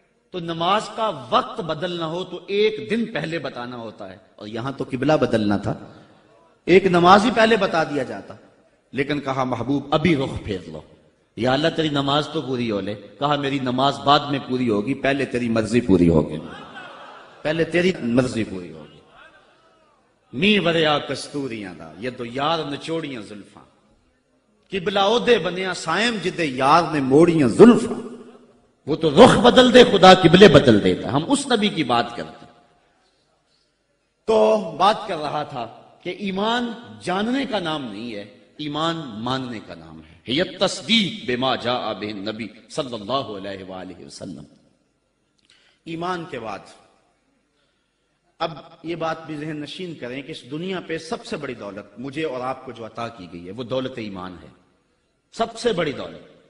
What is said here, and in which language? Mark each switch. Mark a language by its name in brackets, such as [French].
[Urdu] تو نماز کا وقت بدلنا ہو تو 1 دن پہلے بتانا ہوتا ہے، اور یہاں تو قبلہ بدلنا تھا، ایک نماز ہی پہلے بتا دیا جاتا. لیکن کہا محبوب ابھی رخ پھیر لو. یا اللہ تیری نماز تو پوری ہو لے. کہا میری نماز بعد میں پوری ہوگی، پہلے تیری مرضی پوری ہوگی، پہلے تیری مرضی پوری ہوگی. [Punjabi] می وریا کستوریاں دا یہ دو یار نچوڑیاں زلفاں، قبلہ عہدے بنیا سائم جدے یار نے موڑیاں زلفاں. [Urdu] وہ تو رخ بدل دے خدا قبلے بدل دیتا. ہم اس نبی کی بات کرتے. تو بات کر رہا تھا کہ ایمان جاننے کا نام نہیں ہے، ایمان ماننے کا نام ہے. [Arabic] یہ تصدیق بما جاء بہ النبی صلی اللہ علیہ وآلہ وسلم. [Urdu] ایمان کے بعد اب یہ بات بھی ذہن نشین کریں کہ اس دنیا پہ سب سے بڑی دولت مجھے اور آپ کو جو عطا کی گئی ہے وہ دولت ایمان ہے. سب سے بڑی دولت.